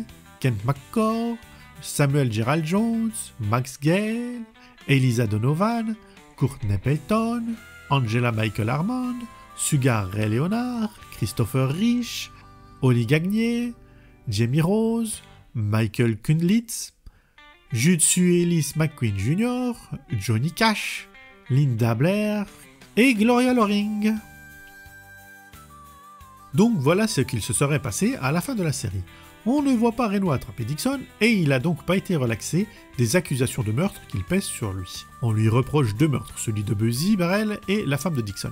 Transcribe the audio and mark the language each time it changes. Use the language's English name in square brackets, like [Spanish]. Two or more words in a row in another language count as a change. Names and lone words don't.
[French] Kent McCall, Samuel Gerald Jones, Max Gale, Elisa Donovan, Courtney Payton, Angela Michael Armand, Sugar Ray Leonard, Christopher Rich, Oli Gagnier, Jamie Rose, Michael Kunlitz, Jutsu Ellis McQueen Jr., Johnny Cash, Linda Blair et Gloria Loring. Donc voilà ce qu'il se serait passé à la fin de la série. On ne voit pas Reno attraper Dixon et il n'a donc pas été relaxé des accusations de meurtre qu'il pèse sur lui. On lui reproche 2 meurtres, celui de Buzzy Barrel et la femme de Dixon.